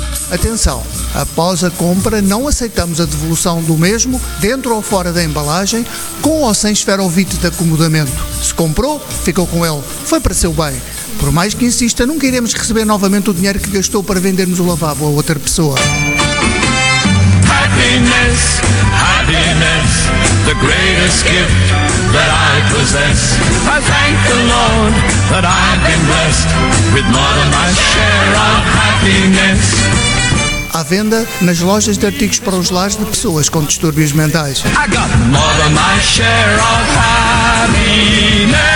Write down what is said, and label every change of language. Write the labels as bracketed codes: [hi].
[pt] Atenção! Após a compra, não aceitamos a devolução do mesmo, dentro ou fora da embalagem, com ou sem esferovite de acomodamento. Se comprou, ficou com ele. Foi para seu bem. Por mais que insista, nunca iremos receber novamente o dinheiro que gastou para vendermos o lavabo a outra pessoa. [en] Happiness, happiness, the greatest gift that I possess. I thank the Lord that I've been blessed with more than my share of happiness. [pt] À venda nas lojas de artigos para os lares de pessoas com distúrbios mentais. [en] I got more than my share of happiness.